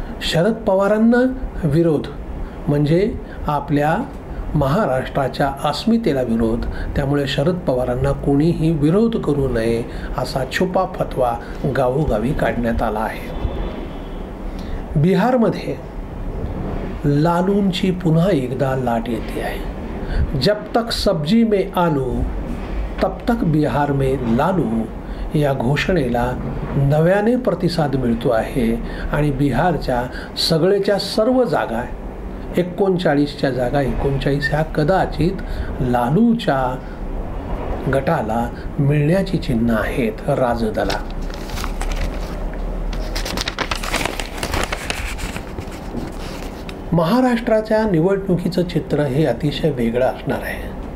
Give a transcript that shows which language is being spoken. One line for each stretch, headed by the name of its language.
Marathi: शरद पवारांना विरोध म्हणजे आपल्या महाराष्ट्राच्या अस्मितेला विरोध. त्यामुळे शरद पवारांना कोणीही विरोध करू नये असा छुपा फतवा गावोगावी काढण्यात आला आहे. बिहारमध्ये लालूंची पुन्हा एकदा लाट येते आहे.
Hindi: जब तक सब्जी में आलू तब तक बिहार में लालू
Marathi: या घोषणेला नव्याने प्रतिसाद मिळतो आहे. आणि बिहारच्या सगळेच्या सर्व जागा 39च्या जागा 39 ह्या कदाचित लालूच्या गटाला मिळण्याची चिन्ह आहेत. राजदला महाराष्ट्राच्या निवडणुकीचं चित्र हे अतिशय वेगळं असणार आहे.